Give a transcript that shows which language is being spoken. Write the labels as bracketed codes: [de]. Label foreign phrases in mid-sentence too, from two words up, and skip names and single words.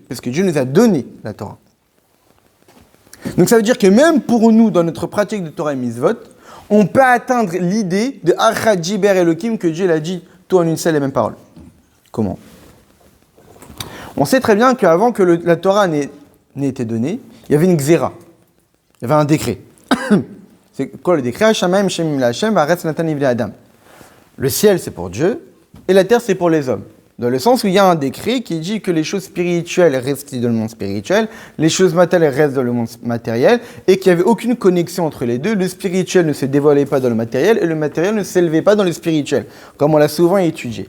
[fr] Parce que Dieu nous a donné la Torah. Donc ça veut dire que même pour nous, dans notre pratique de Torah et Mitzvot, on peut atteindre l'idée de [he] אחד דיבר אלוקים [fr] que Dieu l'a dit tout en une seule et même parole. Comment? On sait très bien qu'avant que la Torah n'ait été donnée, il y avait une xéra. Il y avait un décret. C'est quoi le décret? [he] השמים שמים לה' והארץ נתן לבני אדם. [fr] Le ciel, c'est pour Dieu, et la terre, c'est pour les hommes. Dans le sens où il y a un décret qui dit que les choses spirituelles restent dans le monde spirituel, les choses matérielles restent dans le monde matériel, et qu'il n'y avait aucune connexion entre les deux. Le spirituel ne se dévoilait pas dans le matériel, et le matériel ne s'élevait pas dans le spirituel, comme on l'a souvent étudié.